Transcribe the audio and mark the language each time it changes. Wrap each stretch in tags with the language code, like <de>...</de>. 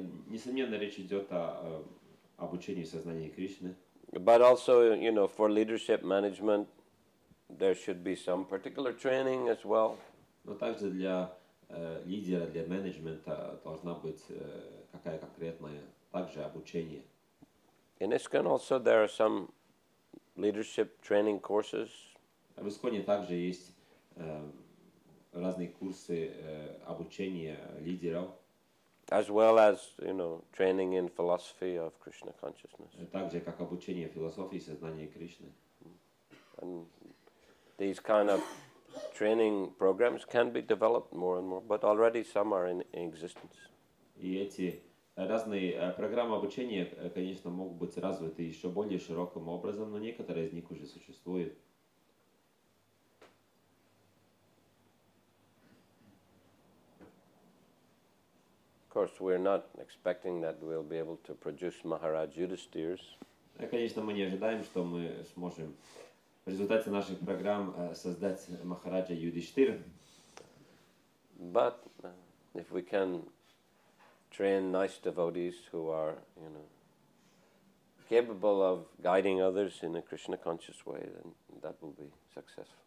<ru>Несомненно, речь идет о обучении сознания Кришны.</ru> <en>But also, for leadership management, there should be some particular training as well.</en> <ru>Но также для лидера, для менеджмента должна быть какая конкретная также обучение.</ru> <en>In ISKCON also there are some leadership training courses.</en> <ru>В ISKCON также есть разные курсы обучения лидеров.</ru> <en>As well as, training in philosophy of Krishna consciousness.</en> <ru>Так же, как обучение философии сознания Кришны.</ru> <en>And these kind of training programs can be developed more and more, but already some are in existence.</en> <ru>И эти разные программы обучения, конечно, могут быть развиты еще более широким образом, но некоторые из них уже существуют.</ru> <en>Of course, we're not expecting that we'll be able to produce Maharaj Yudhishtiras.</en> <ru>Конечно, мы не ожидаем, что мы сможем в результате наших программ создать Махараджа Юдхиштира.</ru> <en>But if we can train nice devotees who are, capable of guiding others in a Krishna conscious way, then that will be successful.</en>